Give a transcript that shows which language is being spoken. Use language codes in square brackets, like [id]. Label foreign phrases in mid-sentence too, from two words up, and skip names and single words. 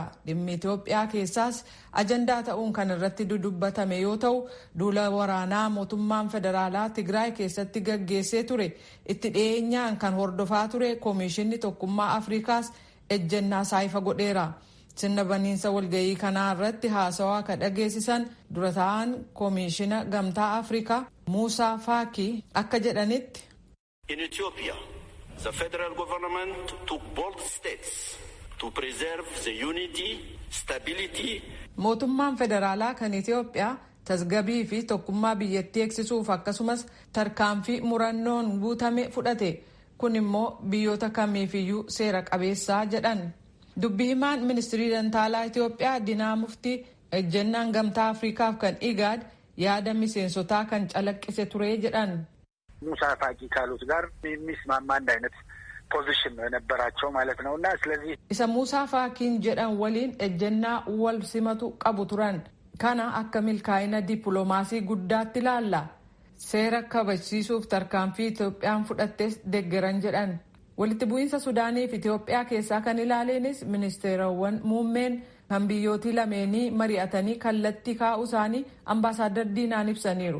[om] Dhimmi Itoophiyaa keessaas ajandaa ta'uun kan irratti dudubbatame yoo ta'u, duula waraanaa mootummaan federaalaa Tigraay keessatti gaggeessee ture itti dhiyeenyaan kan hordofaa ture Koomishinni Tokkummaa Afrikaas ejjennaa saayifa godheera. Sirna baniinsa walga'ii kanaa irratti haasawaa kan dhageessisan dura ta'an Koomishina Gamtaa Afrikaa Muusaa Faakii akka jedhanitti. [en] In Ethiopia, the federal government took bold steps to preserve the unity, stability. [om] Mootummaan federaalaa kan Itoophiyaa tasgabbii fi tokkummaa biyyattii eegsisuuf akkasumas tarkaanfii murannoon guutame fudhate. Kun immoo biyyoota kamiifiyyuu seera qabeessaa jedhan. Dubbii himaan ministirii dantaalaa Itoophiyaa Dinaa Muftii ejjennaan Gamtaa Afrikaaf kan IGAD yaada miseensotaa kan calaqqise ture jedhan. [am] ሙሳ ፋቂ ካሉት ጋር የሚስማማ አንድ አይነት ፖዚሽን ነው የነበራቸው ማለት ነውና ስለዚህ [om] isa Muusaa Faakiin jedhan waliin ejjennaa wal simatu qabu turan. Kana akka milkaa'ina dippiloomaasii guddaatti ilaalla. Seera kabachiisuuf tarkaanfii Itoophiyaan fudhattes deeggaran jedhan. Walitti bu'iinsa Sudaanii fi Itoophiyaa keessaa kan ilaaleenis ministeerawwan muummeen kan biyyootii lameenii mari'atanii kallattii kaa'uu isaanii ambaasaaddar Diinaan ibsaniiru.